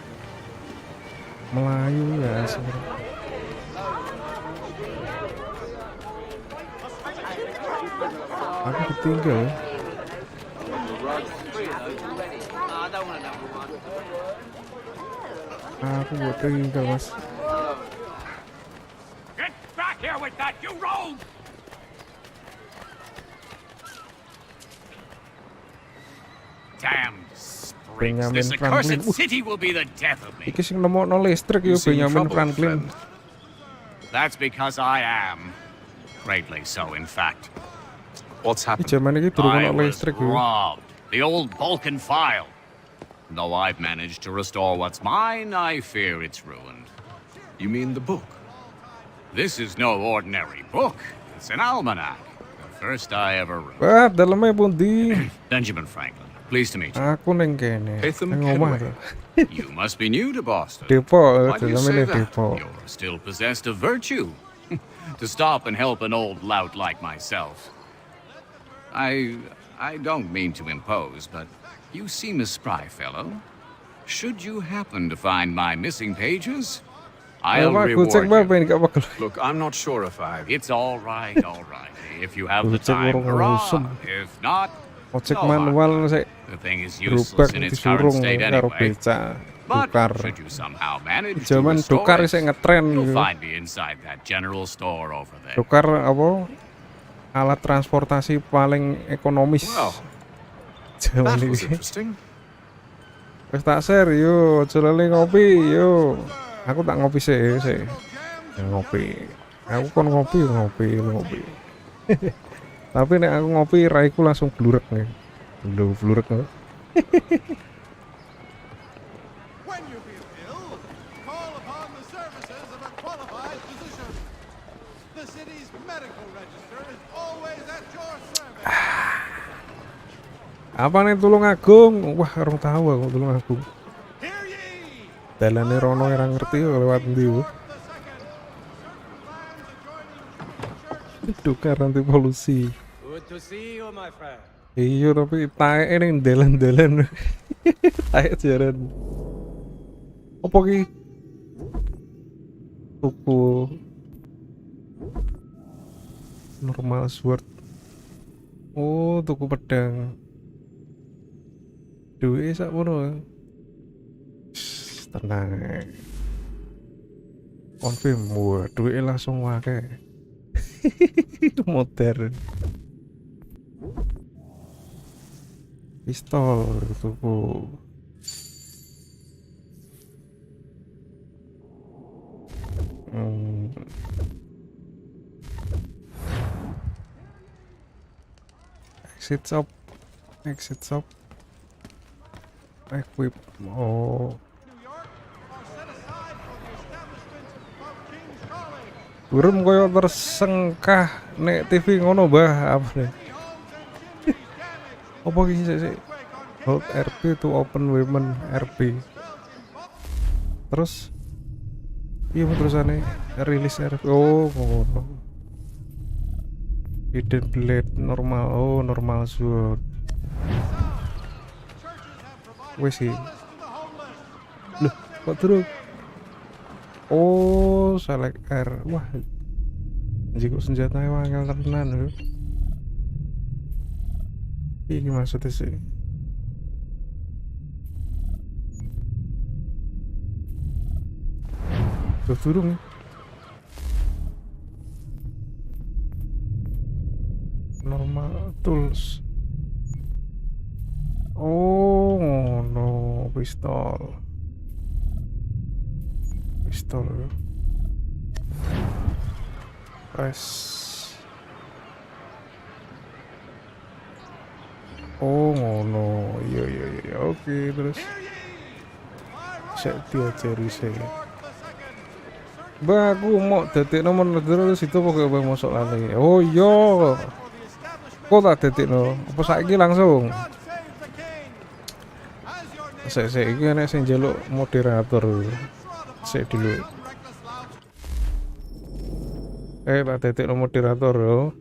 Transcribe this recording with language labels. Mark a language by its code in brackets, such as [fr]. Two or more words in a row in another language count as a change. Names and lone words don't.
[id] Melayu ya sebenarnya. Aku ketinggal. Aku buat tinggal mas. [en] Get back here with that, you rogue! Damned sprigs. Benjamin This Franklin. accursed city will be the death of me. [jv] Iki sing nemokno listrik yo Benjamin Franklin. [en] That's because I am. Greatly so, in fact. What's [jv] Iki zaman iki durung [en] I [jv] ono [en] was [jv] listrik yo. [en] robbed. The old Balkan file. Though I've managed to restore what's mine, I fear it's ruined. You mean the book? This is no ordinary book. It's an almanac. The first I ever wrote. [jv] Wah, dalamnya pundi? [en] Benjamin Franklin. Pleased to meet you. [jv] Aku neng kene. Neng omah to. [en] You must be new to Boston. [jv] Depok, [en] Why do you [id] dalamnya [en] say that? [jv] Depok. [en] You're still possessed of virtue. To stop and help an old lout like myself. I don't mean to impose, but you seem a spry fellow. Should you happen to find my missing pages, I'll reward you. Look, I'm not sure if I've... It's all right. If you have the time, hurrah. If not, [jv] Ojek [en] no [jv] manual sik [en] the thing is [id] berubah [en] useless in its current [jv] disurung [en] state [jv] karo [en] anyway. [jv] beca [en] But [jv] tukar. [en] should you somehow manage to [id] Zaman [en] restore [jv] tukar [en] it, [jv] sik ngetren [en] you'll [id] gitu. [en] find me inside that general store over there. [jv] Tukar apa? [id] Alat transportasi paling ekonomis. [en] Well, [id] Zaman [en] that was [id] ini. [en] interesting. [jv] Wes tak share yo, aja lali ngopi yo. Aku tak ngopi sih. Ngopi. Aku kon ngopi. Tapi nek aku ngopi raiku langsung blurek nih. Blurek nih. [en] When you feel ill, call upon the services of a qualified physician. The city's medical register is always at your service. [id] Apa nih Tulung Agung? Wah, orang tahu aku Tulung Agung. [jv] Dalane rono ora ngerti lewat ndi. Tukar anti polusi. [en] Good to see you, my friend. [jv] Iya tapi taeke ning dalan-dalan. Taek jaran. Apa ki? Tuku [en] normal sword. [jv] Oh, tuku pedang. Duwe sakmono. Tenang. Confirm, wah, duwe langsung wae. Modern. Pistol tuku. [en] Exit shop. Equip. [jv] Oh. Burung koyo tersengkah nek TV ngono bah apa nih? Apa iki sik? [en] Hold RB to open women RB. [jv] Terus iya terusane rilis RB. Oh, ngono. [en] Hidden blade normal. Oh, normal sword. [jv] Wes sih. Loh, kok terus? Oh, [en] select R. [jv] Wah. Jika senjatanya wangel tenan lho. [id] Ini maksudnya sih. Turun. [en] Normal tools. Oh, no, pistol. Pistol. Press. [jv] Oh ngono. Iya. [id] Oke, terus saya diajari saya. Bah, aku mau detik nomor terus itu pokoknya bang masuk lali. [jv] Oh iya. Kok tak detik no? Apa saiki langsung? Saya iki enek sing njaluk moderator. [id] Saya dulu. [jv] Tak detik no moderator yo.